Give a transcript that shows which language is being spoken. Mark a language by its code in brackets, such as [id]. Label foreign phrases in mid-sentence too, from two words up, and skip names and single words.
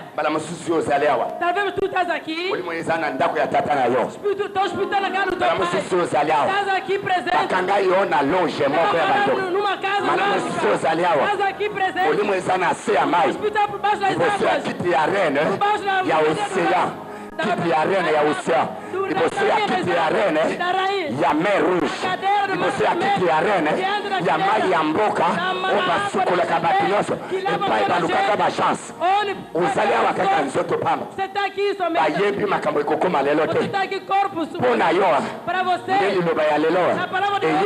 [pt] Talvez tu estás aqui. Estou escutando a casa do teu pai. Estás aqui presente. Numa casa mágica. Estás aqui presente. Escuta por baixo das águas. [ln] Por baixo da kiti ya reine ya océan, liboso ya kiti ya reine ya [fr] mer rouge, [ln] liboso ya kiti ya reine ya mai ya mboka oyo basukolaka bato nyonso epai balukaka bachance ozali awa kaka nzoto pamba bayebi makambo ekokoma lelo te mpo na yo nde liloba ya lelo eye